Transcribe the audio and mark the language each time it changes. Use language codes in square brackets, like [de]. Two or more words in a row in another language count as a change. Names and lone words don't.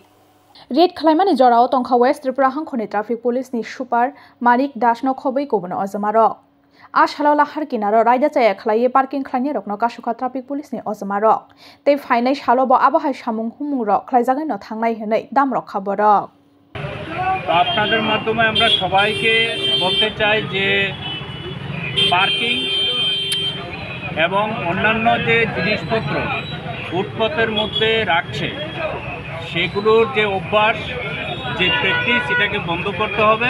[trp] Red Khlaimani jorao tongkha West Tripura hangkhoni traffic police ni super Manik Dasno khobei kobono Osamarok. Ashalo lahar kinaro raida chaya khlaiye parking khlaini rokno kasukha traffic police ni Osamarok. Tei phainai salo bo abahai samung humung rok khlaijagai no thangnai hinai damrok khaborok. [bn] আপনাদের মাধ্যমে আমরা সবাইকে বলতে চাই যে পার্কিং এবং অন্যান্য যে জিনিসপত্র ফুটপাতের মধ্যে রাখছে সেগুলোর যে অভ্যাস যে প্র্যাকটিস এটাকে বন্ধ করতে হবে।